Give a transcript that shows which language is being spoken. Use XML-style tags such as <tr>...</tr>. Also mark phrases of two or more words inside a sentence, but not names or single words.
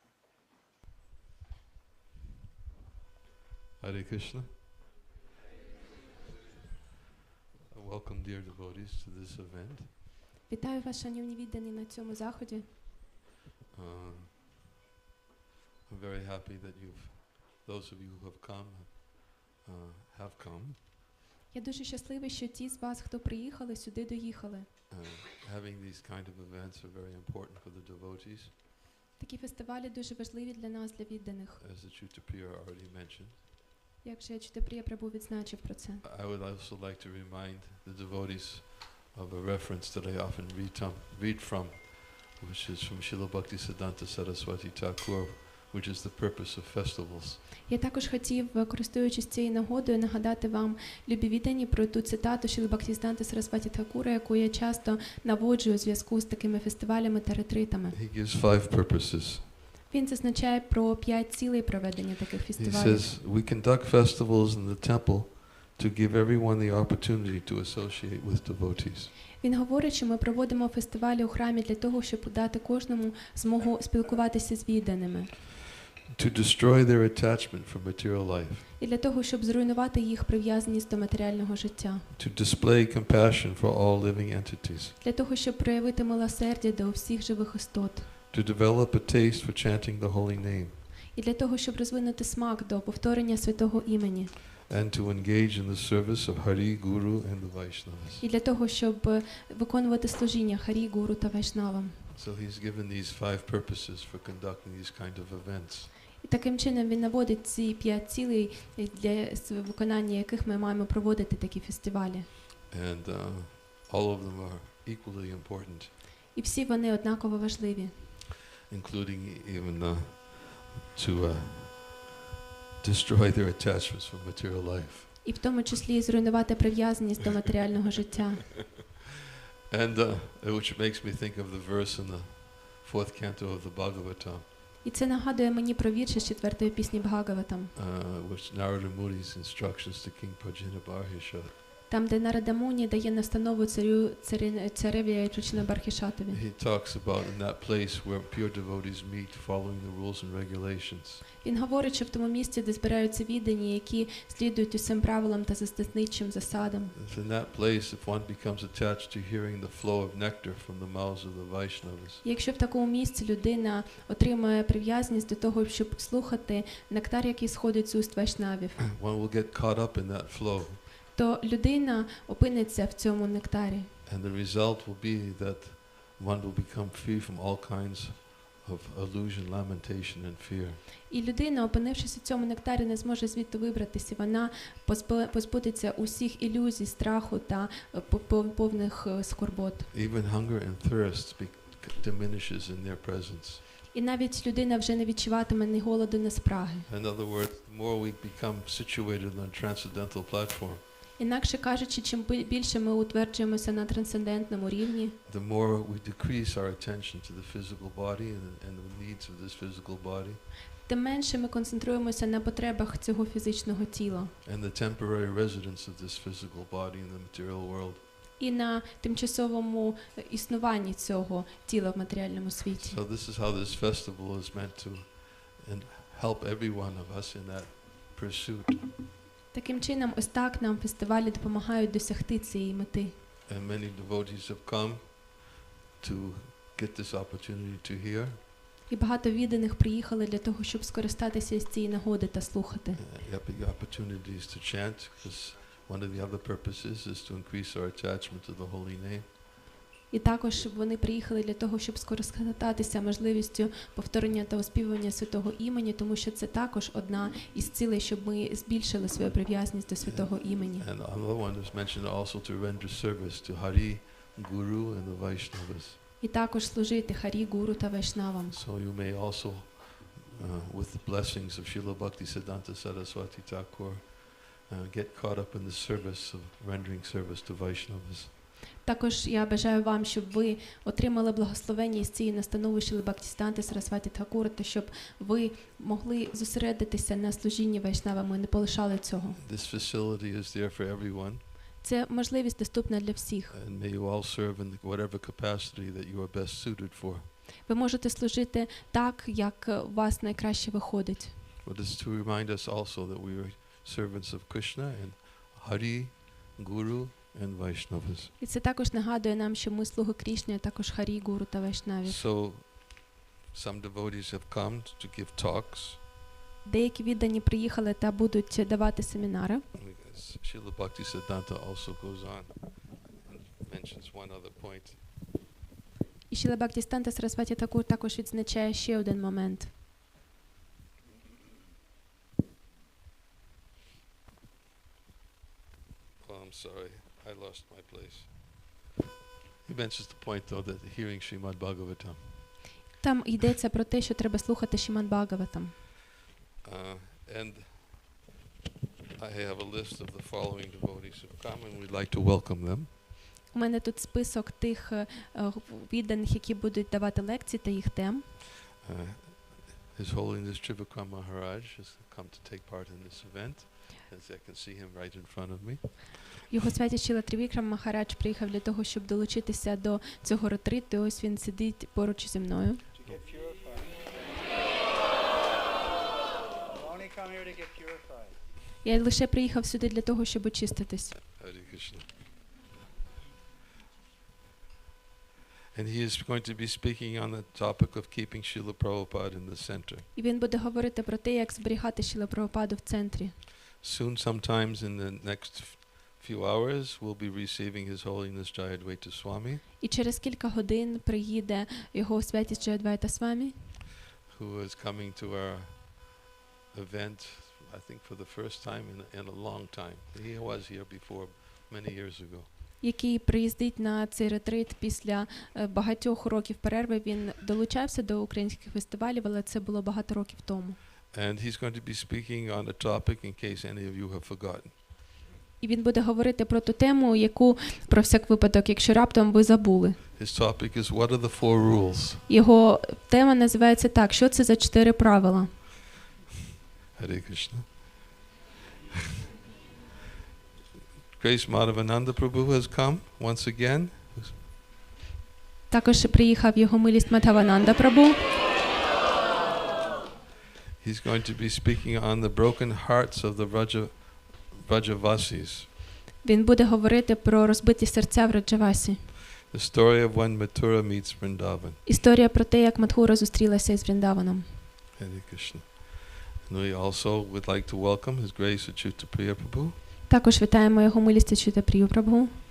<en>Hare Krishna. Welcome, dear devotees, to this event.</en> <uk>Вітаю вас, шановні віддані, на цьому заході.</uk> <en>I'm very happy that those of you who have come.</en> <uk>Я дуже щасливий, що ті з вас, хто приїхали, сюди доїхали.</uk> <en>Having these kind of events are very important for the devotees,</en> <uk>Такі фестивалі дуже важливі для нас, для відданих.</uk> <en>as the Ачарья already mentioned.</en> <uk>Як же Ачарья Прабху відзначив про це.</uk> <en>I would also like to remind the devotees of a reference that I often read from, which is from Srila Bhактіведанта Saraswati Thakur, which is the purpose of festivals.</en> <uk>Я також хотів, користуючись цією нагодою, нагадати вам, любі віддані, про ту цитату Шрили Бхактіведанти Сарасваті Тхакура, яку я часто наводжу у зв'язку з такими фестивалями та ретритами.</uk> <en>He gives 5 purposes.</en> <uk>Він зазначає про 5 цілей проведення таких</uk> <en>He</en> <uk>фестивалів.</uk> <en>says, we conduct festivals in the temple to give everyone the opportunity to associate with devotees.</en> <uk>Він говорить, що ми проводимо фестивалі у храмі для того, щоб дати кожному змогу спілкуватися з відданими.</uk> <en>To destroy their attachment for material life.</en> <uk>І для того, щоб зруйнувати їх прив'язаність до матеріального життя.</uk> <en>To display compassion for all living entities.</en> <uk>Для того, щоб проявити милосердя до всіх живих істот.</uk> <en>To develop a taste for chanting the holy name.</en> <uk>І для того, щоб розвинути смак до повторення святого імені.</uk> <en>And to engage in the service of Hari, Guru and the Vaishnavas.</en> <uk>І для того, щоб виконувати служіння Харі, Гуру та Вайшнавам.</uk> <en>So he's given these 5 purposes for conducting these kind of events.</en> <uk>І таким чином він наводить ці 5 цілей, для виконання яких ми маємо проводити такі фестивалі.</uk> <en>And all of them are equally important.</en> <uk>І всі вони однаково важливі.</uk> <en>Including even to destroy their attachments from material life.</en> <uk>І в тому числі зруйнувати прив'язаність до матеріального життя.</uk> <en>And which makes me think of the verse in the 4th canto of the Bhagavatam.</en> <uk>І це нагадує мені про вірші з 4-ї пісні Бхагаватам.</uk> <en>Which Narada Muni's instructions to King Prajinabarhisha.</en> <uk>Там, де Нарада Муні дає настанову цареві Прачинабархішатові.</uk> <en>He talks about in that place where pure devotees meet, following the rules and regulations.</en> <uk>Він говорить, що в тому місці, де збираються віддані, які слідують усім правилам та засадничим засадам.</uk> <en>In that place, if one becomes attached to hearing the flow of nectar from the mouths of the Vaishnavas.</en> <uk>Якщо в такому місці людина отримує прив'язаність до того, щоб слухати нектар, який сходить з уст вайшнавів,</uk> <en>One will get caught up in that flow.</en> <uk>то людина опиниться в цьому нектарі.</uk> <en>And the result will be that one will become free from all kinds of illusion, lamentation and fear.</en> <uk>І людина, опинившись у цьому нектарі, не зможе звідти вибратися. Вона позбудеться усіх ілюзій, страху та повних скорбот.</uk> <en>Even hunger and thirst diminishes in their presence.</en> <uk>І навіть людина вже не відчуватиме ні голоду, ні спраги.</uk> <en>In other words, the more we become situated on a transcendental platform,</en> <uk>Інакше кажучи, чим більше ми утверджуємося на трансцендентному рівні,</uk> <en>the more we decrease our attention to the physical body and the needs of this physical body.</en> <uk>тим менше ми концентруємося на потребах цього фізичного тіла</uk> <en>And the temporary residence of this physical body in the material world.</en> <uk>і на тимчасовому існуванні цього тіла в матеріальному світі.</uk> <en>So this is how this festival is meant to help every one of us in that pursuit.</en> <uk>Таким чином, ось так нам фестивалі допомагають досягти цієї мети.</uk> <en>And many devotees have come to get this opportunity to hear.</en> <uk>І багато відданих приїхали для того, щоб скористатися з цієї нагоди та слухати.</uk> <en>Big opportunities to chant, because one of the other purposes is to increase our attachment to the holy name.</en> <uk>І також вони приїхали для того, щоб скористатися можливістю повторення та оспівування святого імені, тому що це також одна із цілей, щоб ми збільшили свою прив'язаність до святого імені.</uk> <en>And another one is mentioned also to render service to Hari, Guru and the Vaishnavas.</en> <uk>І також служити Харі, Гуру та Вайшнавам.</uk> <en>So you may also, with the blessings of Srila Bhактіведанта Saraswati Thakur, get caught up in the service of rendering service to Vaishnavas.</en> <uk>Також я бажаю вам, щоб ви отримали благословення із цієї настанови Шрили Бхактіведанти Сарасваті Тхакура, та щоб ви могли зосередитися на служінні вайшнавам і не полишали цього.</uk> <en>This facility is there for everyone.</en> <uk>Це можливість доступна для всіх.</uk> <en>And may you all serve in whatever capacity that you are best suited for.</en> <uk>Ви можете служити так, як у вас найкраще виходить.</uk> <en>But it's to remind us also that we are servants of Krishna and Hari, Guru and Vaishnavas.</en> <uk>І це також нагадує нам, що ми слуги Крішни, а також Харі, Гуру та Вайшнавів.</uk> <en>So some devotees have come to give talks.</en> <uk>Деякі віддані приїхали та будуть давати семінари.</uk> <en>Srila Bhактіведанта also goes on and mentions one other point.</en> <uk>І Шрила Бхактіведанта Сарасваті Такур також відзначає ще один момент.</uk> <en>Oh, I'm sorry, I lost my place. He mentions the point though that hearing Srimad Bhagavatam.</en> <uk>Там йдеться про те, що треба слухати Шримад Бхагаватам.</uk> <en>And I have a list of the following devotees who come and we'd like to welcome them.</en> <uk>У мене тут список тих відданих, які будуть давати лекції та їх тем.</uk> <en>His Holiness Trivakram Maharaj has come to take part in this event, as I can see him right in front of me.</en> <uk>Його святість Шрила Трівікрама Махарадж приїхав для того, щоб долучитися до цього ретриту, і ось він сидить поруч зі мною. Я лише приїхав сюди для того, щоб очиститись.</uk> <en>Hare Krishna. And he is going to be speaking on the topic of keeping Srila Prabhupada in the center.</en> <uk>І він буде говорити про те, як зберігати Шрила Прабхупаду в центрі.</uk> <en>Soon, sometimes in the next few hours, we'll be receiving His Holiness Ачарья-засновник Swamі,</en> <uk>І через кілька годин приїде його святість Ачарья Свамі,</uk> <en>who is coming to our event, I think for the first time in a long time. He was here before many years ago.</en> <uk>який приїздить на цей ретрит після багатьох років перерви. Він долучався до українських фестивалів, але це було багато років тому.</uk> <en>And he's going to be speaking on a topic in case any of you have forgotten.</en> <uk>І він буде говорити про ту тему, яку, про всяк випадок, якщо раптом ви забули.</uk> <en>His topic is what are the 4 rules?</en> <uk>Його тема називається так: що це за 4 правила?</uk> <en>Hare Krishna. Grace Madhavananda Prabhu has come once again.</en> <uk>Також приїхав його милість Мадхавананда Прабу.</uk> <en>He's going to be speaking on the broken hearts of the Vrajavasis.</en> <uk>Він буде говорити про розбиті серця в Раджавасі.</uk> <en>The story of when Mathura meets Vrindavan.</en> <uk>Історія про те, як Мадхура зустрілася із Вріндаваном.</uk> <en>Hare Krishna. And we also would like to welcome His Grace Achyuta Priya Prabhu.</en> <uk>Також вітаємо його милість Ачюта Прію Прабу.</uk>